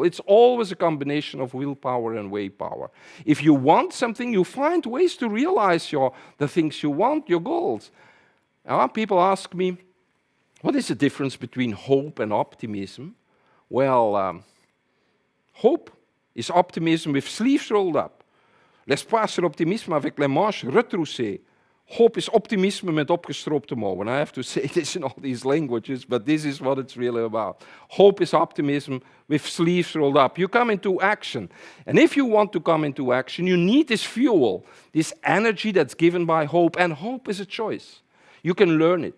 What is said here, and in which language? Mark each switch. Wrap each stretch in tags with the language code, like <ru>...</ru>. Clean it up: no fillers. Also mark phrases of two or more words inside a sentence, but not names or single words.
<en>It's always a combination of willpower and way power. If you want something, you find ways to realize the things you want, your goals. People ask me, what is the difference between hope and optimism? Well, hope is optimism with sleeves rolled up.</en> <fr>L'espoir, c'est l'optimisme avec les manches retroussées.</fr> <nl>Hope is optimisme met opgestroopte mouwen.</nl> <en>I have to say this in all these languages, but this is what it's really about. Hope is optimism with sleeves rolled up. You come into action. And if you want to come into action, you need this fuel, this energy that's given by hope. And hope is a choice. You can learn it.</en>